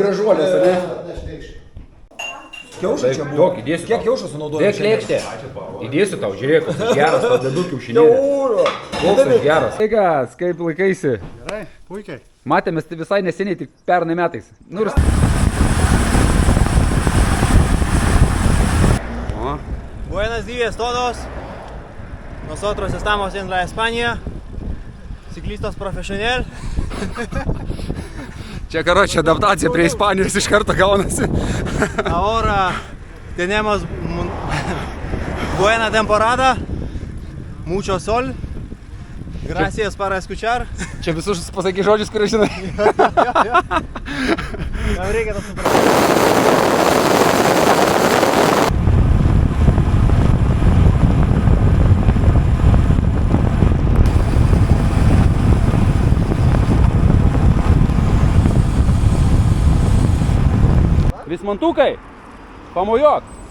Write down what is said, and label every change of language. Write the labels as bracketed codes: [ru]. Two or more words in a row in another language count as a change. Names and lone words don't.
[lt] gražuolės, ne? Kiaušai čia buvo. Daug, įdėsiu. Kiek kiaušų sunaudojai? Dėk lėkštę. Įdėsiu tau, žiūrėk, koks geras, padedu kiaušinėlį. Kiauro. Koks aš geras. Sveikas, kaip laikaisi? Gerai, puikiai. Matėmės tai visai neseniai, tik pernai metais. Nu ir... O, [es] Buenos días todos. Nosotros estamos en la España. Ciclistas profesional. [lt] čia karočią adaptacija prie Ispanijos iš karto gaunasi. [es] Ahora tenemos buena temporada. Mucho sol. Gracias para escuchar. [lt] Čia visus pasaky žodžius, kurį žinai. Tam reikia to suprasti. Vismantukai, pamojuok.